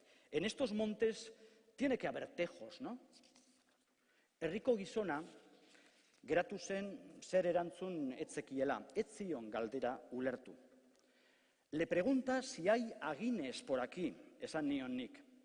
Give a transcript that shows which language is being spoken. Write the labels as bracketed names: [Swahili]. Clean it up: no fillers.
[Spanish] En estos montes tiene que haber tejos, ¿no? [Basque] Herriko gizona geratu zen zer erantzun etzekiela, ez zion galdera ulertu. [Spanish] Le pregunta si hay agines por aquí, [Basque] esan nion nik.